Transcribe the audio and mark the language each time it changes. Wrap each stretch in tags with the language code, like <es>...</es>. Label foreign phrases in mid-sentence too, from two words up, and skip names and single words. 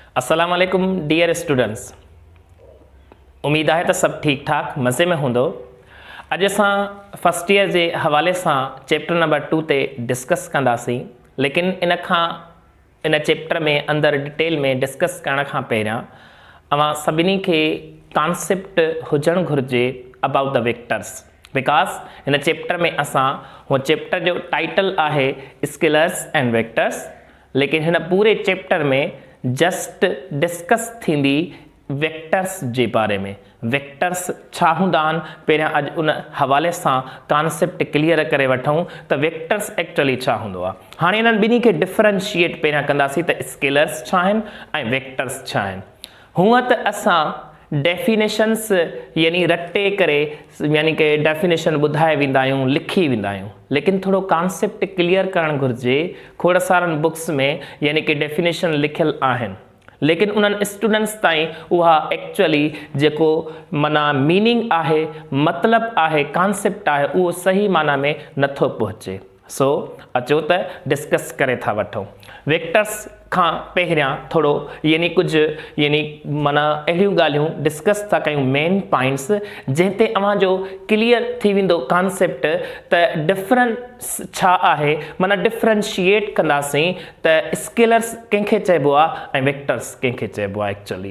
<ar>السلام عليكم</ar> <en>dear students.</en> <sd>उम्मीद है तो सब ठीक ठाक मज़े में हूंदो। अॼु असां</sd> <en>first year</en> <sd>के हवाले से</sd> <en>chapter number 2</en> <sd>ते डिस्कस कंदासीं, लेकिन इन चैप्टर में अंदर डिटेल में डिस्कस करण खां पहिरियां अवां सभिनी के कॉन्सेप्ट हुजण घुर्जे</sd> <en>about the vectors, because</en> <sd>इन चैप्टर में असां वो चैप्टर जो टाइटल है</sd> <en>scalars and vectors,</en> <sd>लेकिन इन पूरे चैप्टर में</sd> <en>just discuss</en> <sd>थींदी वेक्टर्स के बारे में। वेक्टर्स छा हुंदा आहिनि पहिरियां अॼु उन हवाले सां</sd> <en>concept clear</en> <sd>करे वठूं त</sd> <en>vectors actually</en> <sd>छा हूंदो आहे। हाणे इन्हनि ॿिन्ही खे डिफरेंशिएट पहिरियां कंदासीं त स्केलर्स छा आहिनि ऐं वेक्टर्स छा आहिनि। हूअं त असां डेफिनेशन्स यानी रटे करे यानी कि डेफिनेशन ॿुधाए वेंदा आहियूं, लिखी वेंदा आहियूं, लेकिन थोड़ो</sd> <en>concept clear</en> <sd>करणु घुर्जे। खोड़ सारनि बुक्स में यानी कि डेफिनेशन लिखियल आहिनि, लेकिन उन्हनि स्टूडेंट्स ताईं उहा एक्चुअली जेको माना मीनिंग आहे, मतलब आहे, कॉन्सेप्ट आहे, उहो सही माना में नथो पहुचे। सो अचो त डिस्कस करे था वठूं। वेक्टर्स खां पहिरियां थोड़ो यानी कुछ यानी माना अहिड़ियूं ॻाल्हियूं डिस्कस था कयूं,</sd> <en>main points</en> <sd>जंहिंते अवां जो क्लियर थी वेंदो कॉन्सेप्ट त डिफरेंस छा आहे, माना डिफरेंशिएट कंदासीं त स्केलर्स कंहिंखे चइबो आहे ऐं वेक्टर्स कंहिंखे चइबो आहे एक्चुअली।</sd>